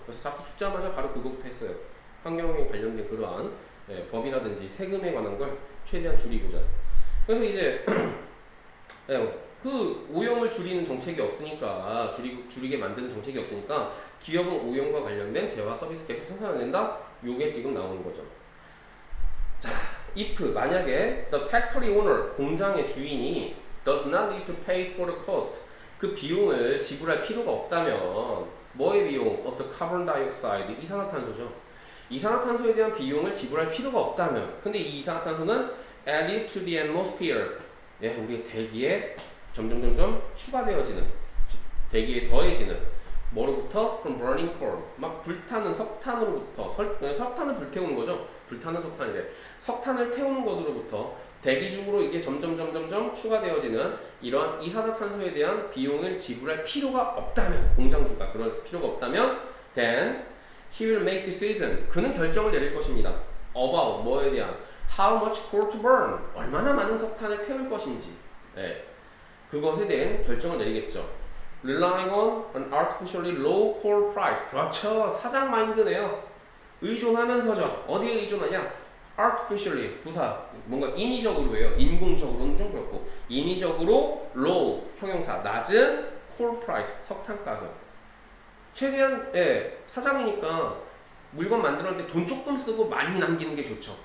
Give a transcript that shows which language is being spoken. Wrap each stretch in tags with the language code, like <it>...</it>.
<ko>그래서 잡스 죽자마자 바로 그거부터 했어요. 환경에 관련된 그러한 법이라든지 세금에 관한 걸 최대한 줄이고자. 그래서 이제 그 오염을 줄이는 정책이 없으니까 줄이게 만드는 정책이 없으니까 기업은 오염과 관련된 재화 서비스 계속 생산을 낸다. 요게 지금 나오는 거죠. 자,</ko> <en>if</en> <ko>만약에</ko> <en>the factory owner</en> <ko>공장의 주인이</ko> <en>does not need to pay for the cost</en> <ko>그 비용을 지불할 필요가 없다면 뭐의 비용?</ko> <en>of the carbon dioxide</en> <ko>이산화탄소죠. 이산화탄소에 대한 비용을 지불할 필요가 없다면 근데 이 이산화탄소는</ko> <en>added to the atmosphere</en> <ko>우리 대기에 점점 추가되어지는 대기에 더해지는 뭐로부터?</ko> <en>from burning coal</en> <ko>막 불타는 석탄으로부터 석탄을 불태우는 거죠. 불타는 석탄이래. 석탄을 태우는 것으로부터 대기 중으로 이게 점점 추가되어지는 이러한 이산화탄소에 대한 비용을 지불할 필요가 없다면 공장주가 그럴 필요가 없다면</ko> <en>then he will make decision</en> <ko>그는 결정을 내릴 것입니다.</ko> <en>about</en> <ko>뭐에 대한</ko> <en>how much coal to burn</en> <ko>얼마나 많은 석탄을 태울 것인지 그것에 대한 결정을 내리겠죠.</ko> <en>Relying on an artificially low coal price.</en> <ko>그렇죠. 사장 마인드네요. 의존하면서죠. 어디에 의존하냐? Artificially, 부사. 뭔가 인위적으로예요. 인공적으로는 좀 그렇고. 인위적으로 low, 형용사. 낮은 coal price, 석탄 가격. 최대한, 사장이니까 물건 만들었는데 돈 조금 쓰고 많이 남기는 게 좋죠.</ko>